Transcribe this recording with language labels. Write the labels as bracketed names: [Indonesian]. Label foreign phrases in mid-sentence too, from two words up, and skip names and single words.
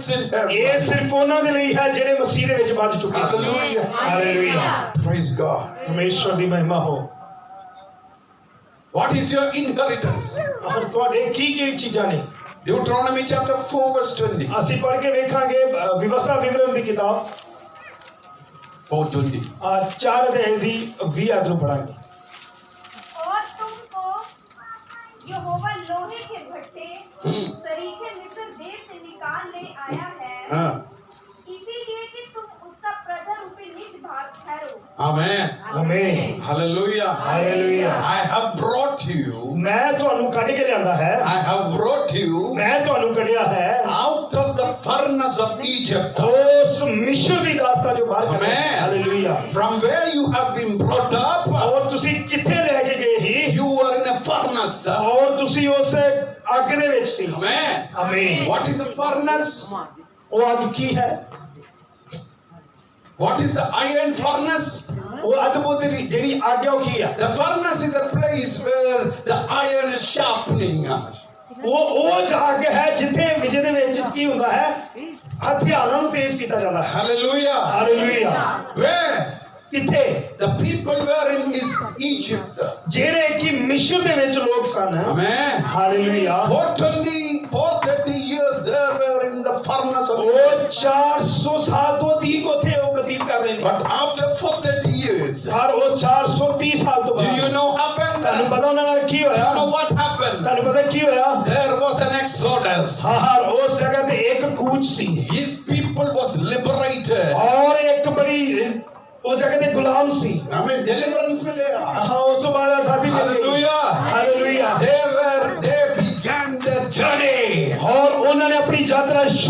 [English] him. [Punjabi] ਇਹ ਸਿਰਫ ਉਹਨਾਂ ਦੇ ਲਈ ਹੈ ਜਿਹੜੇ ਮਸੀਹ ਦੇ ਵਿੱਚ ਵੱਜ ਚੁੱਕੇ ਹਨ। [English] Hallelujah. [Punjabi] ਹਾਲੇਲੂਇਆ। [English] Praise God. [Punjabi] ਪਰਮੇਸ਼ਵਰ ਦੀ ਮਹਿਮਾ ਹੋ। [English] What is your inheritance? [Punjabi] ਔਰ ਤੁਹਾਡੇ ਕੀ ਕੀ ਚੀਜ਼ਾਂ ਨੇ? [English] Deuteronomy chapter 4 verse 20. [Punjabi] ਅਸੀਂ ਪੜ੍ਹ ਕੇ ਵੇਖਾਂਗੇ ਵਿਵਸਥਾ ਵਿਵਰਣ ਦੀ ਕਿਤਾਬ 4:20. 4 ਅਧਿਆਇ ਦੀ 20 ਆਇਤ ਨੂੰ पढ़ाएंगे। [Hindi] और तुमको यहोवा लोहे के भट्टे सरीखे मिस्र देश से निकाल ले आया है, इसीलिए कि तुम उसका प्रजा रूपी निज भाग ठहरो। [English] Amen. [Hindi] आमीन। [English] Hallelujah. [Hindi] हालेलुया। [English] I have brought you. [Punjabi] मैं ਤੁਹਾਨੂੰ ਕੱਢ ਕੇ ਲਿਆਂਦਾ ਹੈ। [English] I have brought you [Punjabi] ਮੈਂ ਤੁਹਾਨੂੰ ਕੱਢਿਆ ਹੈ [English] out of the furnace of Egypt. [Punjabi] ਉਸ ਮਿਸ਼ਰ ਦੀ ਦਾਸਤਾ ਜੋ ਬਾਹਰ ਕੱਢਿਆ। [English] Amen. [Punjabi] ਹਾਲੇਲੂਇਆ। [English] From where you have been brought up, [Punjabi] ਔਰ ਤੁਸੀਂ ਕਿੱਥੇ ਲੈ ਕੇ ਗਏ ਸੀ? [English] you were in a furnace. [Punjabi] ਔਰ ਤੁਸੀਂ ਉਸ ਅੱਗ ਦੇ ਵਿੱਚ ਸੀ। [English] Amen. [Punjabi] ਆਮੀਨ। [English] What is the furnace? [Punjabi] ਉਹ ਅੱਗ ਕੀ ਹੈ? [English] What is the iron furnace? [Punjabi] ਉਹ ਅੱਗ ਬੋਲਦੇ ਜਿਹੜੀ ਅੱਗ ਹੈ ਉਹ ਕੀ ਹੈ? [English] The furnace is a place where the iron is sharpening. [Punjabi] ਉਹ ਅੱਗ ਹੈ ਜਿੱਥੇ ਜਿਹਦੇ ਵਿੱਚ ਕੀ ਹੁੰਦਾ ਹੈ? ਹਥਿਆਰਾਂ ਨੂੰ ਤੇਜ਼ ਕੀਤਾ ਜਾਂਦਾ ਹੈ। [English] Hallelujah. [Punjabi] ਹਾਲੇਲੂਇਆ। [English] Where? [Punjabi] ਕਿੱਥੇ? [English] The people were in is Egypt. [Punjabi] ਜਿਹੜੇ ਕਿ ਮਿਸ਼ਰ ਦੇ ਵਿੱਚ ਲੋਕ ਸਨ। [English] Amen. [Punjabi] ਹਾਲੇਲੂਇਆ। [English] 430 years they were in the furnace of [Punjabi] ਉਹ 400 ਸਾਲ ਤੋਂ अधिक ਉੱਥੇ ਉਹ ਬਤੀਤ ਕਰ ਰਹੇ ਨੇ। [English] But after 430 years, [Punjabi] ਪਰ ਉਹ 430 ਸਾਲ ਤੋਂ [English] do [Punjabi] ਬਾਅਦ [English] you know happened? [Punjabi] ਤੁਹਾਨੂੰ ਪਤਾ ਉਹਨਾਂ ਨਾਲ ਕੀ [English] You [Punjabi] ਹੋਇਆ? [English] know what happened? [Punjabi] ਤੁਹਾਨੂੰ ਪਤਾ ਕੀ ਹੋਇਆ? [English] There was an exodus. [Punjabi] ਹਾਂ ਉਸ ਜਗ੍ਹਾ ਤੇ ਇੱਕ ਕੂਚ ਸੀ [English] His people was liberated. [Punjabi] ਔਰ ਇੱਕ ਬੜੀ ਉਹ ਜਗ੍ਹਾ ਤੇ ਗੁਲਾਮ ਸੀ। [English] I mean, deliverance मिलेगा. [Punjabi] ਹਾਂ ਉਸ ਤੋਂ ਬਾਅਦ ਆਜ਼ਾਦੀ ਮਿਲ ਗਈ। [English] Hallelujah. [Punjabi] ਹਾਲੇਲੂਇਆ। [English] They began their journey. [Punjabi] ਔਰ ਉਹਨਾਂ ਨੇ ਆਪਣੀ ਯਾਤਰਾ ਸ਼ੁਰੂ